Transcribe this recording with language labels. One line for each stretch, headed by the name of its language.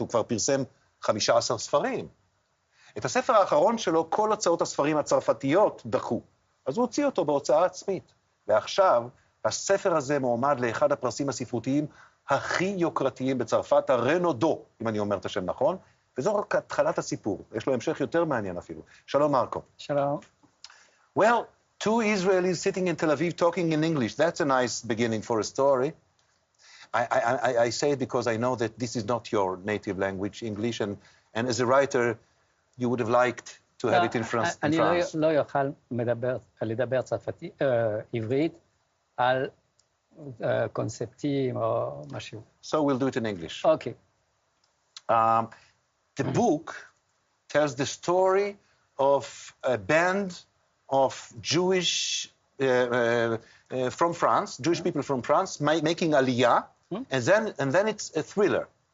Hebrew: הוא כבר פרסם 15 ספרים. את הספר האחרון שלו, כל הוצאות הספרים הצרפתיות דחו. אז הוא הוציא אותו בהוצאה עצמית. ועכשיו, הספר הזה מועמד לאחד הפרסים הספרותיים הכי יוקרתיים בצרפת, הרנודו, אם אני אומר את השם נכון, וזו רק התחלת הסיפור. יש לו המשך יותר מעניין אפילו. שלום, מרקו. שלום.
English: Well, two Israelis sitting in Tel Aviv talking in English. That's a nice beginning for a story. I say it because I know that this is not your native language, English, and as a writer, you would have liked to have it in France.
Hebrew: אני לא יוכל לדבר צרפתית, עברית, על קונספטים או משהו.
English: So we'll do it in English. Okay. The book tells the story of a band of Jewish from France, Jewish people from France, making aliyah, and then it's a thriller.